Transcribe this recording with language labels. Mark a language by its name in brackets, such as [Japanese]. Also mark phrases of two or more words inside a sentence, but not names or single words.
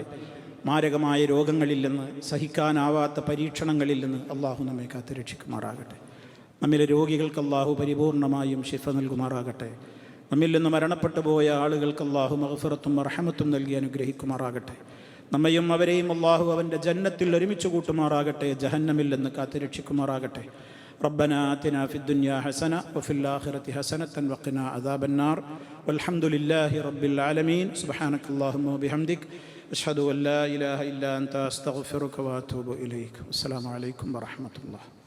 [Malayalam] മാരകമായ രോഗങ്ങളിൽ നിന്ന്, സഹിക്കാനാവാത്ത പരീക്ഷണങ്ങളിൽ നിന്ന് അള്ളാഹു നമ്മെ കാത്തുരക്ഷിക്കുമാറാകട്ടെ. നമ്മിലെ രോഗികൾക്ക് അള്ളാഹു പരിപൂർണമായും ശിഫ നൽകുമാറാകട്ടെ. നമ്മിൽ നിന്ന് മരണപ്പെട്ടു പോയ ആളുകൾക്ക് അള്ളാഹു മഗ്ഫിറത്തും റഹ്മത്തും നൽകി അനുഗ്രഹിക്കുമാറാകട്ടെ. നമ്മയും അവരെയും അള്ളാഹു അവൻ്റെ ജന്നത്തിൽ ഒരുമിച്ച് കൂട്ടുമാറാകട്ടെ. ജഹന്നമിൽ നിന്ന് കാത്തുരക്ഷിക്കുമാറാകട്ടെ. [Arabic] ربنا آتنا في الدنيا حسنة وفي الآخرة حسنة وقنا عذاب النار والحمد لله رب العالمين. سبحانك اللهم وبحمدك أشهد أن لا إله إلا أنت أستغفرك وأتوب إليك. السلام عليكم ورحمة الله.